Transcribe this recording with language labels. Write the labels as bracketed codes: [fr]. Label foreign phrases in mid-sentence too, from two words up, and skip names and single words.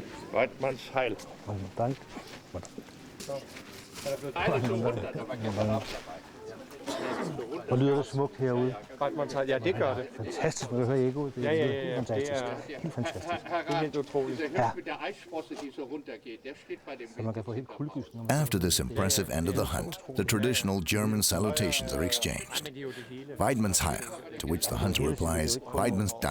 [de] Weidmanns Heil. Dank. [da] Hvor lyder det smukt herude. [de] Weidmanns Heil, [da] ja det gør det. Fantastisk, man kan høre ekkoet. Det er helt fantastisk. Helt fantastisk. Det er helt utroligt. Ja. Så man kan få helt kuldegysning, når man [en] After this impressive end of the hunt, the traditional German salutations are exchanged. [de] Weidmanns Heil, [en] to which the hunter replies, [de] Weidmanns Dank.